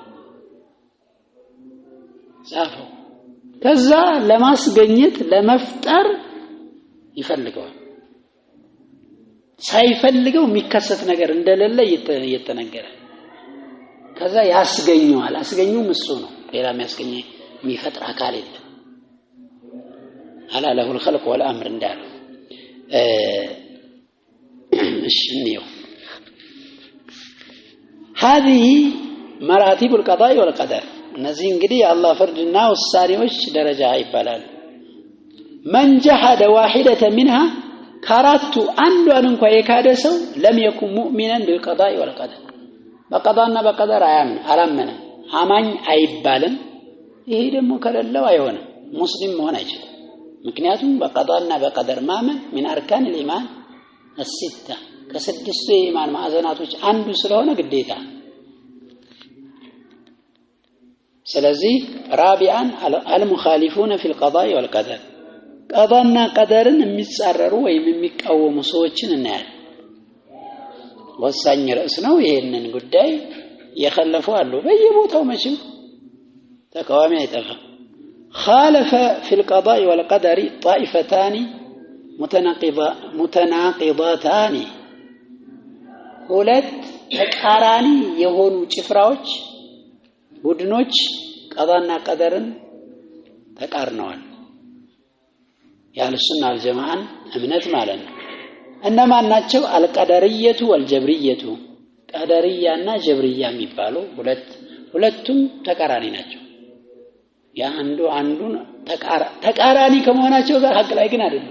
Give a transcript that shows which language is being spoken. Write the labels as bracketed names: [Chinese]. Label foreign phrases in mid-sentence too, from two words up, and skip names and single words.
[Amharic] ጻፈው ከዛ ለማስገኘት ለመፍጠር ይፈልገዋል ሳይፈልገው የሚከሰት ነገር እንደሌለ እየተነገረ ከዛ ያስገኘዋል አስገኙም እሱ ነው ሌላ የሚያስገኘ የሚፈጥር አካል የለም [Arabic] ألا له الخلق والامر [Amharic] እንዳለው እሺ ነው [Arabic] هذه مراتب القضاء والقدر [Amharic] እነዚህ እንግዲህ የአላህ ፍርድና ውሳኔዎች ደረጃ ይባላል [Arabic] من جحد واحدة [Amharic] منها ካራቱ አንዷን እንኳን የካደ ሰው [Arabic] لم يكن مؤمنا بالقضاء والقدر [Amharic] በቀዳና በቀደር አላመነ አማኝ አይባልም ይሄ ደግሞ ከሌለው አይሆንም ሙስሊም መሆን አይችልም ምክንያቱም በቀዳና በቀደር ማመን [Arabic] من اركان الايمان السته [Amharic] ከስድስቱ የኢማን ማዕዘናቶች አንዱ ስለሆነ ግዴታ ስለዚህ ራቢአን [Arabic] المخالفون في القضاء والقدر [Amharic] ቀዳና ቀደርን የሚጻረሩ ወይም የሚቃወሙ ሰዎችን እናያለን ወሳኝ ርዕስ ነው ይሄንን ጉዳይ የخلፉ አሉ በየቦታው መቼም ተቃዋሚ አይጠፋም [Arabic] خالف في القضاء والقدر طائفتان متناقضتان [Amharic] ሁለት ተቃራኒ የሆኑ ጭፍራዎች ቡድኖች ቀዳና ቀደርን ተቃርነዋል [Arabic] أهل السنة والجماعة [Amharic] እምነት ማለት ነው እነማን ናቸው [Arabic] القدرية والجبرية [Amharic] ቀደርያና ጀብርያ የሚባሉ ሁለቱም ተቃራኒ ናቸው ያ አንዱን ተቃራኒ ከመሆናቸው ጋር ሐቅ ላይ ግን አይደለም